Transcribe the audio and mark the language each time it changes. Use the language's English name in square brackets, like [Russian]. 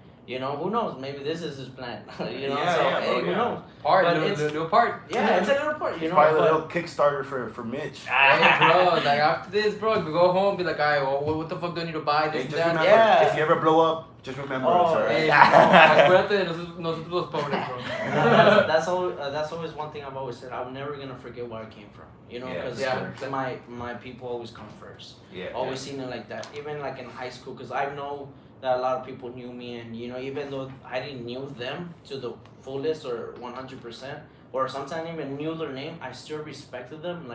[English] You know, who knows? Maybe this is his plan. You know, who knows? Little part. Yeah, it's a little part. You know, probably a little Kickstarter for Mitch. Hey, bro, like after this, bro, we go home, be like, alright, well, what the fuck do I need to buy? This and that. Remember, if you ever blow up, just remember us, alright? [Spanish] Hey, acuérdate de nosotros los pobres, bro. [English] That's always one thing I've always said. I'm never gonna forget where I came from. You know, because my people always come first. Always seen it like that. Even like in high school, because I know that a lot of people knew me, and you know, even though I didn't knew them to the fullest or 100%, or sometimes even knew their name, I still respected them.